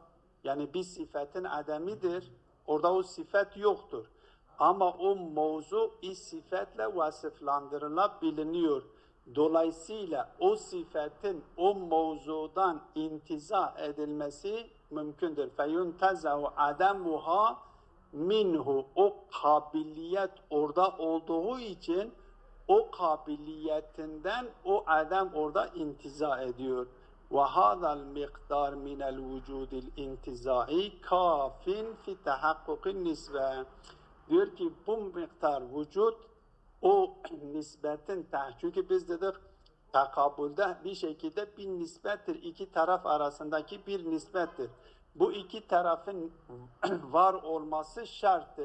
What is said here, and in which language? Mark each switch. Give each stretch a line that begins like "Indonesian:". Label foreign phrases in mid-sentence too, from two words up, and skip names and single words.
Turkish: Yani bir sifetin ademidir. Orada o sifet yoktur. Ama o mevzu sifetle vasıflandırılabiliyor. Dolayısıyla o sifetin o mevzudan intiza edilmesi mümkündür.
Arabic: فَيُنْتَزَعُ عَدَمُهَا minhu.
Turkish: O kabiliyet orada olduğu için o kabiliyetinden o adam orada intiza ediyor.
Arabic: وَهَذَا الْمِقْدَارِ مِنَ الْوُجُودِ الْاِنْتِزَائِ كَافٍ فِي تَحَقُّقِ النِّسْبَةِ
Turkish: Diyor ki bu miktar vücut o nisbetin çünkü biz dedik takabülde bir şekilde bir nispettir. İki taraf arasındaki bir nispettir. Bu iki tarafın var olması şarttır.